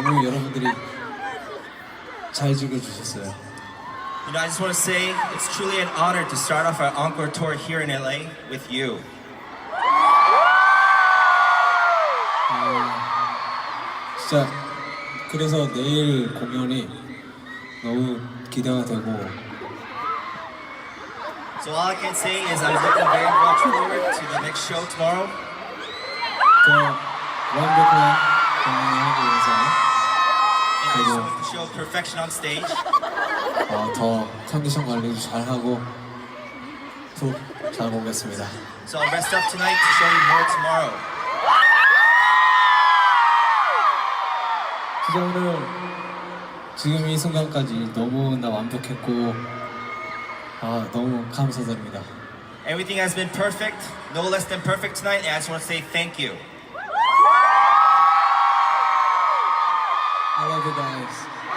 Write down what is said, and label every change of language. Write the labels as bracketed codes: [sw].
[ko] 너무 여러분들이 잘 즐겨주셨어요. [en] You know, I just want to say it's truly an honor to start off our encore tour here in LA with you. [ko] 진짜 그래서 내일 공연이 너무 기대가 되고 [en] So all I can say is I'm looking very much forward to the next show tomorrow. [ko] 더 완벽한 공연을 하기 위해서 [en] And I just want to show perfection on stage. [ko] 더 컨디션 관리도 잘하고 푹 자고 오겠습니다. [en] So I'll rest up tonight to show you more tomorrow. [ko] 진짜 오늘 지금 이 순간까지 너무나 완벽했고 너무 감사드립니다. [en] Everything has been perfect, no less than perfect tonight, and I just want to say thank you. I love you guys.